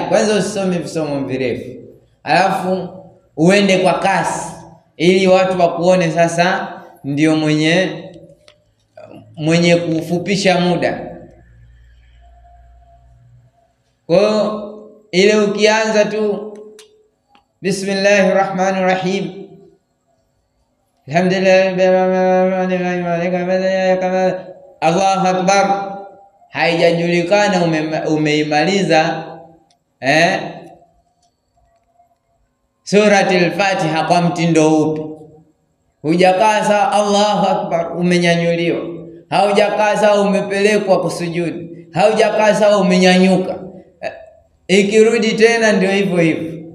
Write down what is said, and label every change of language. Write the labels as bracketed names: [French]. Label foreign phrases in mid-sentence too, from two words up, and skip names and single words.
[Swahili] Kwanza usisome visomo virefu, alafu uende kwa kasi ili watu wakuone sasa ndio mwenye kufupisha muda. Kwa ile ukianza tu [Arabic] بسم الله الرحمن الرحيم الحمد لله الله أكبر, [Swahili] haijajulikana umeimaliza surati al-Fatiha kwa mtindo upi. Hujakaa sawa [Arabic] الله أكبر [Swahili] umenyanyuliwa, haujakaa sawa umepelekwa kusujudu, haujakaa sawa umenyanyuka, ikirudi tena ndio hivyo hivyo.